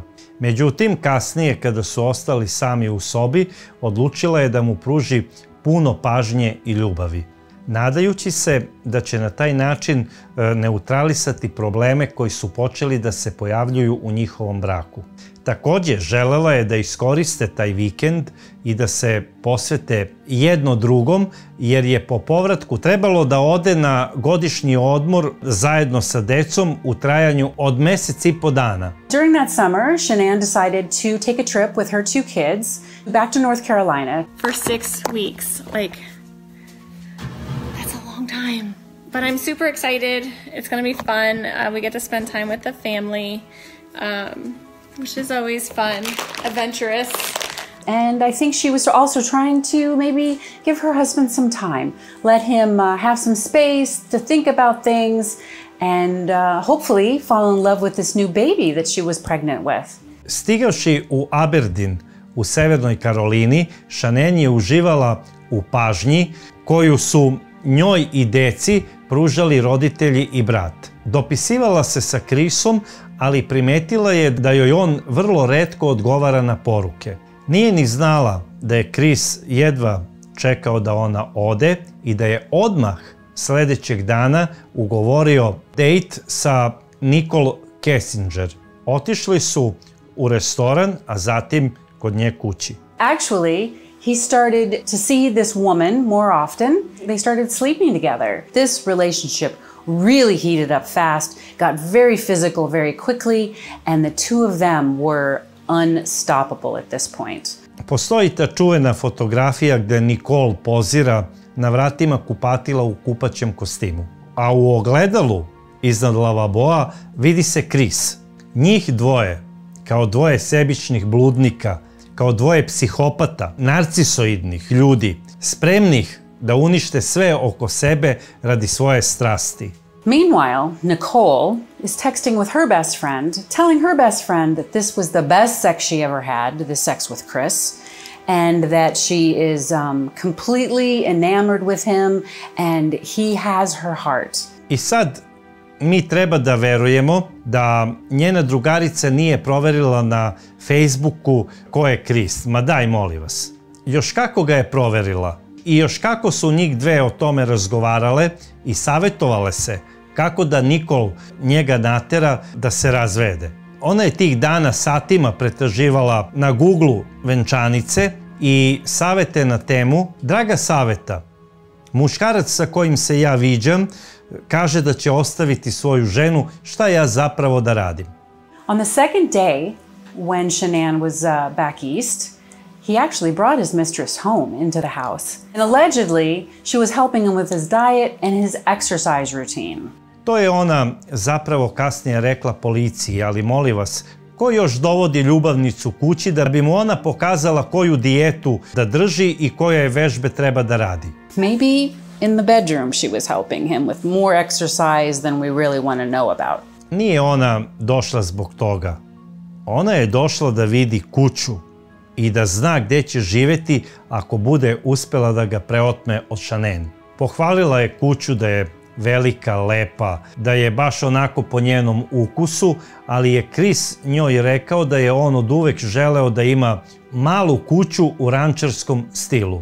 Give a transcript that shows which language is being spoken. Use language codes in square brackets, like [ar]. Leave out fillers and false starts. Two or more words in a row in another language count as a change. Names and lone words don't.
[sr] Međutim, kasnije kada su ostali sami u sobi, odlučila je da mu pruži puno pažnje i ljubavi, nadajući se da će na taj način neutralisati probleme koji su počeli da se pojavljuju u njihovom braku. Takođe, želela je da iskoriste taj vikend i da se posvete jedno drugom, jer je po povratku trebalo da ode na godišnji odmor zajedno sa decom u trajanju od mesec i po dana. [en] During that summer, Shannon decided to take a trip with her 2 kids back to North Carolina. For 6 weeks, that's a long time. But I'm super excited. It's going to be fun. We get to spend time with the family. Which is always fun, adventurous. And I think she was also trying to maybe give her husband some time, let him have some space to think about things and hopefully fall in love with this new baby that she was pregnant with. [sr] Stigavši u Aberdeen u Severnoj Karolini, Shannon je uživala u pažnji koju su njoj i deci pružali roditelji i brat. Dopisivala se sa Chrisom, ali primetila je da joj on vrlo retko odgovara na poruke. Nije ni znala da je Chris jedva čekao da ona ode i da je odmah sledećeg dana ugovorio dejt sa Nicole Kessinger. Otišli su u restoran, a zatim kod nje kući. [en] Actually, he started to see this woman more often. They started sleeping together. This relationship really heated up fast, got very physical very quickly, and the two of them were unstoppable at this point. [sr] Postoji ta čuvena fotografija gde Nicole pozira na vratima kupatila u kupaćem kostimu. A u ogledalu iznad lavaboa vidi se Chris. Njih dvoje, kao dvoje sebičnih bludnika, kao dvoje psihopata, narcisoidnih ljudi, spremnih da unište sve oko sebe radi svoje strasti. [en] Meanwhile, Nicole is texting with her best friend, telling her best friend that this was the best sex she ever had, the sex with Chris, and that she is completely enamored with him and he has her heart. [sr] I sad mi treba da verujemo da njena drugarica nije proverila na Facebooku ko je Chris. Ma daj, molim vas. Još kako ga je proverila i još kako su njih dve o tome razgovarale i savjetovale se kako da Nicole njega natera da se razvede. Ona je tih dana satima pretraživala na Google venčanice i savete na temu Draga Saveta, muškarac sa kojim se ja viđam kaže da će ostaviti svoju ženu, šta ja zapravo da radim? [en] On the second day, when Shanann was back east, he actually brought his mistress home into the house. And allegedly, she was helping him with his diet and his exercise routine. [sr] To je ona zapravo kasnije rekla policiji, ali molim vas, ko još dovodi ljubavnicu kući da bi mu ona pokazala koju dijetu da drži i koje vežbe treba da radi? [en] Maybe in the bedroom she was helping him with more exercise than we really want to know about. [sr] Nije ona došla zbog toga. Ona je došla da vidi kuću i da zna gdje će živjeti ako bude uspjela da ga preotme od Shanann. Pohvalila je kuću da je velika, lepa, da je baš onako po njenom ukusu, ali je Chris njoj rekao da je on od uvek želeo da ima malu kuću u rančarskom stilu.